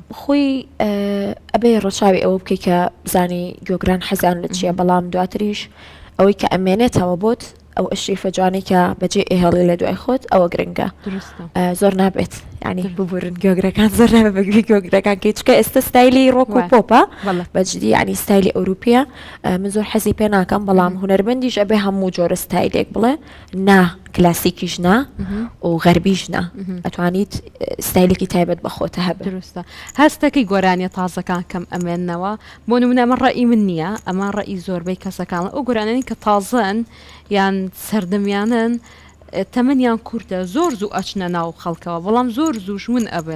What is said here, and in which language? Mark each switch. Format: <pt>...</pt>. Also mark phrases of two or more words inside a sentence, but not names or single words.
<ckb>خۆی ئەبێ ڕۆچاوی ئەوە بکەی کە بزانی گۆگران حەزیان لە چییە بەڵام دواتریش ئەوەی کە ئەمێنێتەوە بۆت ئەو ئەشریفە جوانی کە بەجێ ئێهێڵی لە دوای خۆت ئەوە گرنگە زۆر نابێت ینی ببورن گۆگرەکان زۆر نابێت بەگوی گۆگرەکان کە چکە ئێستا ستایلی ڕۆک و پۆپە بەجددی ینی ستایلی ئەوروپیە من زۆر حەزی پێ ناکەم بەڵام هوەرمەندیش ئەبێ هەموو جۆرە ستایلێک بڵێ نا کلاسیکیش نا و غەربیش نا ئەتوانیت ستایلێکی تایبەت بە خۆتە هەبێت دروستە هەستەکەی گۆرانی تازەکان کەم ئەمێننەوە بۆ نمونە ئەمە ڕێی من نییە ئەمە ڕێی زۆربەی کەسەکان ئەو گۆرانانی کە تازن یان سەردەمیانن تەمەنیان کورتە زۆر زوو ئەچنە ناو خەڵکەوە بەڵام زۆر زووش من ئەبن</ckb>